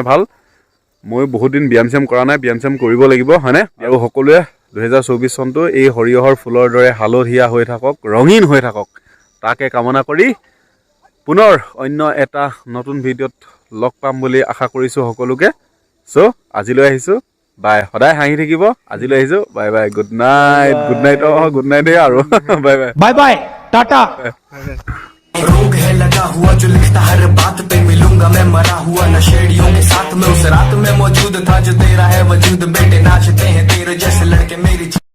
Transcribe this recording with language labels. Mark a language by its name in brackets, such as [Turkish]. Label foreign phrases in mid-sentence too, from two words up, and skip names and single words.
[Assamese] ভাল মই বহুত দিন ব্যায়াম কৰা নাই ব্যায়াম কৰিব লাগিব হয়নে আৰু সকলোৱে 2024 চনটো এই সৰিয়হৰ ফুলৰ দৰে হালধীয়া হৈ থাকক ৰঙীন হৈ থাকক তাকে কামনা কৰি পুনৰ অন্য এটা নতুন ভিডিঅ'ত লগ পাম বুলি আশা কৰিছোঁ সকলোকে চ' আজিলৈ আহিছোঁ বাই সদায় হাঁহি থাকিব আজিলৈ আহিছোঁ [English] bye bye good night good night [Assamese] আৰু [English] bye bye bye bye tata [Hindi] रोग है लगा हुआ जो लिखता हर बात पे मिलूंगा मैं मरा हुआ नशेड़ियों के साथ में उस रात में मौजूद था जो तेरा है वजूद बेटे नाचते हैं तेरे जैसे लड़के मेरी